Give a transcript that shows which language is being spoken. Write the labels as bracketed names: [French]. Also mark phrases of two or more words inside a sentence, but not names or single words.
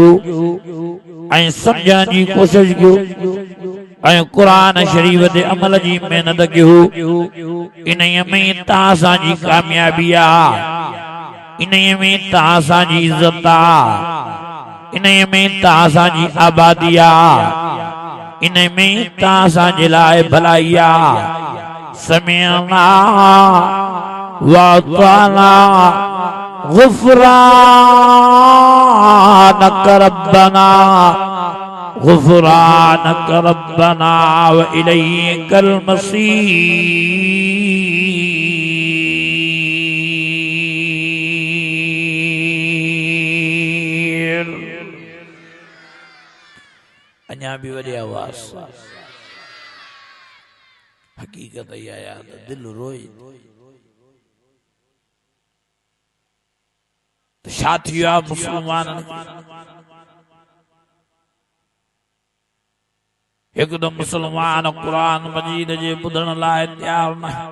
[Sindhi] ऐं सम्झण जी कोशिश कयो ऐं कुरान शरीफ ते अमल जी मेहनत कयो इन्हीअ में तव्हां असांजी कामयाबी आहे इन्हीअ में तव्हां असांजी इज़त आहे इन्हीअ में तव्हां असांजी आबादी आहे इन में तव्हां असांजे लाइ भलाई आहे [Arabic] سمعنا وأطعنا غفرانك ربنا غفرانك ربنا وإليك المصير [Sindhi] अञा भी वॾी आवाज़ हकीकत इहा आहे त दिलि रोए छा थी वियो आहे मुसलमाननि खे हिकदम मुसलमान कुरान मजीद जे ॿुधण लाइ तैयार न